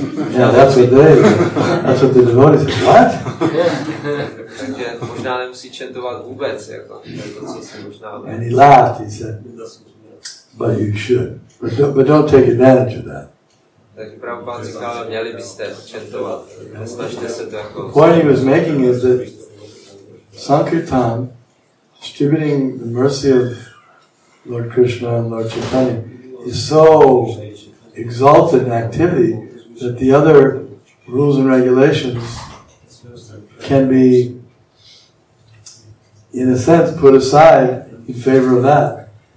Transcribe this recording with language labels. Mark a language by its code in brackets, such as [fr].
[en] Yeah, that's what the devotees say. What? [cs] Takže možná nemusí čentovat vůbec, jako to, co si možná... [en] And he laughed, he said, but you should. But don't take advantage of that. [cs] Takže Prabhupád říkal, měli byste čentovat, nesnažte se to jako... [en] The point he was making is that Sankirtan, distributing the mercy of Lord Krishna and Lord Chaitanya, is so exalted an activity that the other rules and regulations can be, in a sense, put aside in favor of that.